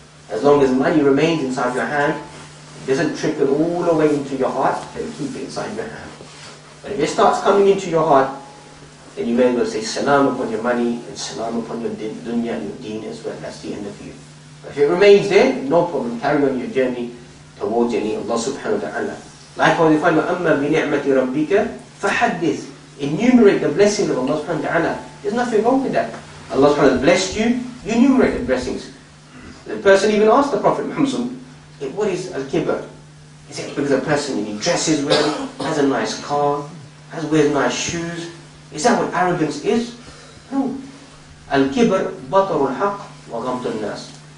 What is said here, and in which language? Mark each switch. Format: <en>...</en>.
<en>As long as money remains inside your hand, it doesn't trickle all the way into your heart, then keep it inside your hand. But if it starts coming into your heart, then you may as well say salam upon your money and salam upon your dunya and your deen as well. That's the end of you. But if it remains there, no problem. Carry on your journey towards Allah subhanahu wa ta'ala. Likewise, you find</en> <ar>وَأَمَّا بِنِعْمَةِ رَبِّكَ فَحَدِّثْ.</ar> <en>Enumerate the blessings of Allah subhanahu wa ta'ala. There's nothing wrong with that. Allah subhanahu wa ta'ala blessed you, you enumerate the blessings. The person even asked the Prophet Muhammad, what is al-kibr? Is it because a person he dresses well, has a nice car, wears nice shoes? Is that what arrogance is? No.</en> <ar>Al-kibr batarul haqq wa ghamtun nas.</ar>